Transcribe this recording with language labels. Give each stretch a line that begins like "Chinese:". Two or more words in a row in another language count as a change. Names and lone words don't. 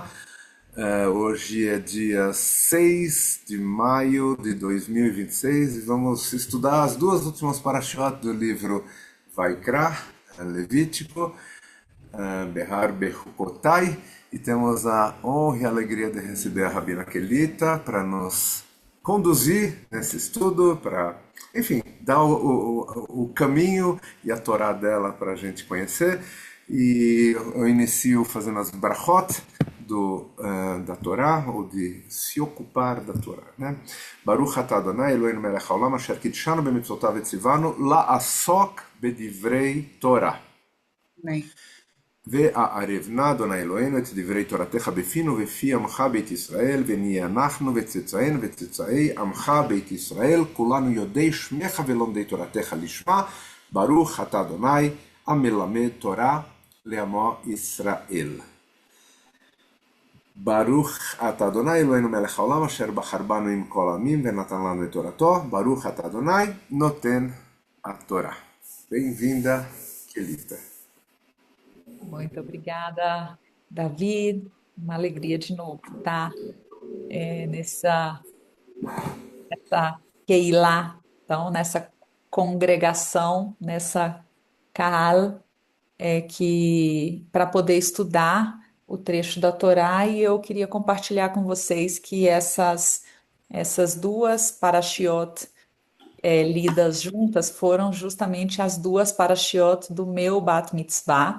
Portuguese: Hoje é dia 6 de maio de 2026 e vamos estudar as duas últimas parashiot do livro Vaikra, Levítico, Behar Bechukotai, e temos a honra e a alegria de receber a Rabina Kelita para nos conduzir nesse estudo, para, enfim, dar o caminho e a Torá dela para a gente conhecer. E eu inicio fazendo as brachot da Torá, ou de se ocupar da Torá. Né?
Hebrew: ברוך אתה אדוני אלוהינו מלך העולם אשר קידשנו במצוותיו וציוונו לעסוק בדברי תורה.
Portuguese: Bem,
Hebrew: וערבנה אדוני אלוהינו את דברי תורתך בפינו בפי עמך בית ישראל, ונהיה אנחנו וצאצאינו וצאצאי עמך בית ישראל, כולנו יודעי שמך ולומדי תורתך לשמה, ברוך אתה אדוני המלמד תורה לעמו ישראל. ברוך אתה אדוני אלוהינו מלך העולם אשר בחר banu עם כל העמים ונתן לנו את תורתו, ברוך אתה אדוני נותן התורה.
Portuguese: Bem-vinda, Kelita. Muito obrigada, Davi. Uma alegria de novo estar nessa Keilah, então, nessa congregação, nessa Kahal, que para poder estudar o trecho da Torá, e eu queria compartilhar com vocês que essas duas parashiot lidas juntas foram justamente as duas parashiot do meu Bat Mitzvah.